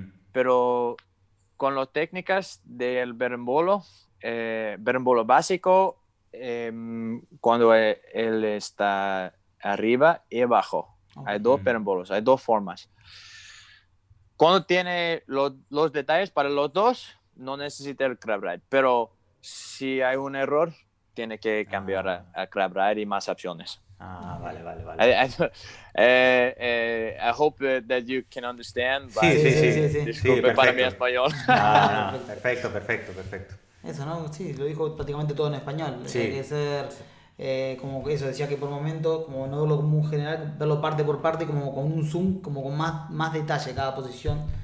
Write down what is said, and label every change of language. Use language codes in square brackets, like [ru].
[es] Pero con las técnicas del berimbolo básico, cuando él está arriba y abajo. Hay dos berimbolos, hay dos formas. Cuando tiene los detalles para los dos, no necesita el crab ride. Pero si hay un error, tiene que cambiar a crab ride y más opciones. Vale. [en] I hope that you can understand. [es] Sí. Disculpe para mi español. Perfecto. Eso, ¿no? Sí, lo dijo prácticamente todo en español. Sí. Hay que ser, como eso, decía que por momentos, como no verlo como un general, verlo parte por parte, como con un zoom, como con más detalle cada posición.